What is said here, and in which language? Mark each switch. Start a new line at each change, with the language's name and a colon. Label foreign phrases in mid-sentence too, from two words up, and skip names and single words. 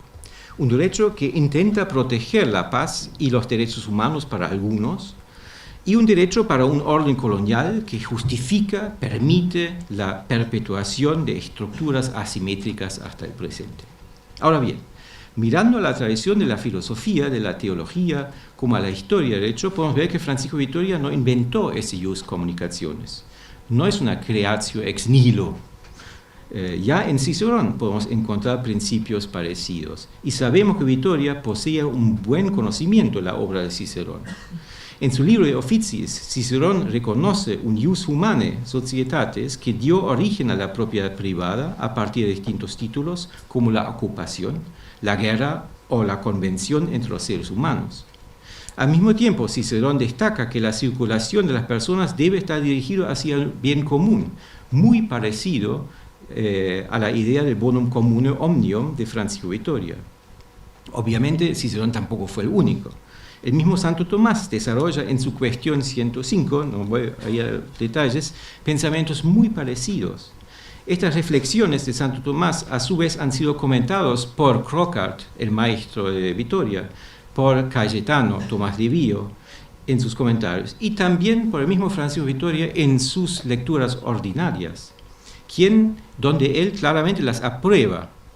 Spanish: Un derecho que intenta proteger la paz y los derechos humanos para algunos, y un derecho para un orden colonial que justifica, permite la perpetuación de estructuras asimétricas hasta el presente. Ahora bien, mirando a la tradición de la filosofía, de la teología, como a la historia del derecho, podemos ver que Francisco de Vitoria no inventó ese
Latin: ius communicationes.
Spanish: No es una
Latin: creatio ex nihilo.
Spanish: Ya en Cicerón podemos encontrar principios parecidos. Y sabemos que Vitoria posee un buen conocimiento de la obra de Cicerón. En su libro de Officiis, Cicerón reconoce un
Latin: ius humanae societatis
Spanish: que dio origen a la propiedad privada a partir de distintos títulos, como la ocupación, la guerra o la convención entre los seres humanos. Al mismo tiempo, Cicerón destaca que la circulación de las personas debe estar dirigida hacia el bien común, muy parecido a la idea del
Latin: bonum commune omnium
Spanish: de Francisco de Vitoria. Obviamente, Cicerón tampoco fue el único. El mismo Santo Tomás desarrolla en su cuestión 105, no voy a ir a detalles, pensamientos muy parecidos. Estas reflexiones de Santo Tomás a su vez han sido comentados por Crockart, el maestro de Vitoria, por Cayetano, Tomás de Vío, en sus comentarios, y también por el mismo Francisco de Vitoria en sus lecturas ordinarias, donde él claramente las aprueba.